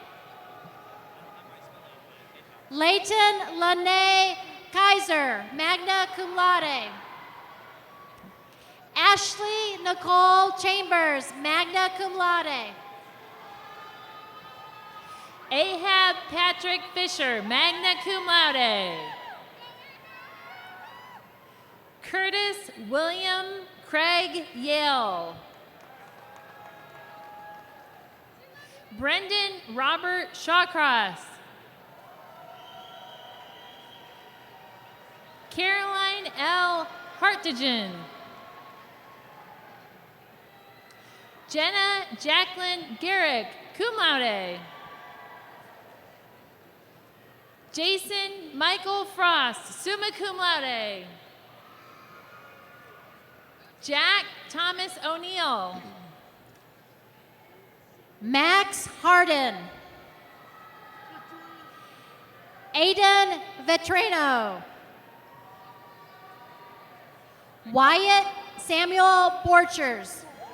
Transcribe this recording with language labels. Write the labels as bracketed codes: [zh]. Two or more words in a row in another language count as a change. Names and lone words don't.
[en] Leighton Lene Kaiser, [la] magna cum laude. [en] Ashley Nicole Chambers, [la] magna cum laude. [en] Ahab Patrick Fisher, [la] magna cum laude. [en] Curtis William Craig Yale. Brendan Robert Shawcross. Caroline L. Hartigan. Jenna Jacqueline Garrick, [la] cum laude. [en] Jason Michael Frost, [la] summa cum laude. [en] Jack Thomas O'Neill. Max Harden. Aiden Vetrano. Wyatt Samuel Borchers.